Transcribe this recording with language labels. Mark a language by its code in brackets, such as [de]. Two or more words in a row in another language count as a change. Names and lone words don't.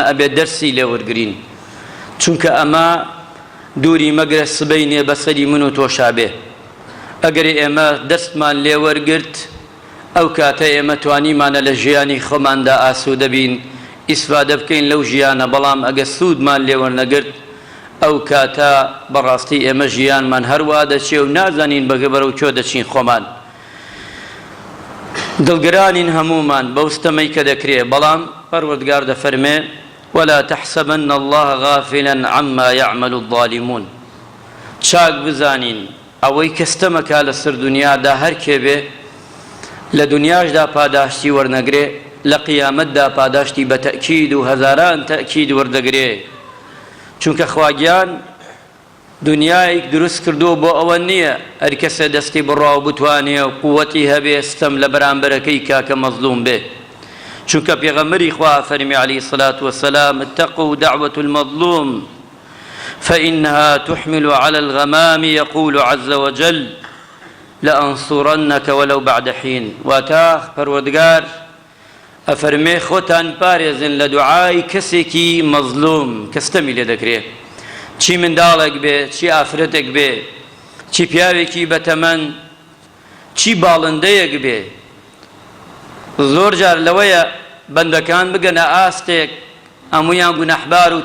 [ckb] ئەبێ دەرسی لێ وەرگرین چونکە ئەمە دووری مەگرە سبەینێ بەسەری من و تۆشا بێ ئەگەر ئێمە دەستمان لێ وەرگرت ئەو کاتە ئێمە توانیمانە لە ژیانی خۆماندا ئاسوودە بین ئیسفادە بکەین لەو ژیانە بەڵام ئەگە سوودمان لێ وەرنەگرت ئەو کاتە بەڕاستی ئێمە ژیانمان هەروە دەچێ و نازانین بەگە بەرەو کۆ دەچین خۆمان دڵگرانین هەمومان بەوستەمەی کە دەکرێ بەڵام پەروەردگار دەفەرمێ [ar] ولا تحسبن الله غافلا عما يعمل الظالمون [ckb] چاک بزانین ئەوەی کەستەمەکە لەسەر دنیادا هەر کێ بێ لە دنیاشدا پاداشتی وەرنەگرێ لە قیامەتدا پاداشتی بە تەئکید و هەزاران تەئکید وەردەگرێ چونکە خواگیان دنیایەک دروست کردووە بۆ ئەوە نییە هەر کەسێ دەستی بڕاو بتوانێ و قووەتی هەبێ ستەم لە بەرامبەرەکەی کاکە مەظلوم بێ چونکە پێغەمبەری خوا فەرمی [ar] عەلەیهی الصەلاة وەسەلام اتقوا دعوة المظلوم فإنها تحمل على الغمام يقول عز وجل لأنصرنك ولو بعد حين [ckb] واتا پەروەردگار ئەفەرمێ خۆتان پارێزن لە دوعای کەسێکی مەظلوم کەستەمی لێ دەکرێت چی منداڵێک بێ چی ئافرەتێک بێ چی پیاوێکی بەتەمەن چی باڵندەیەک بێ زۆر جار لەوەیە بەندەکان بگەنە ئاستێک هەموویان گونەحبار و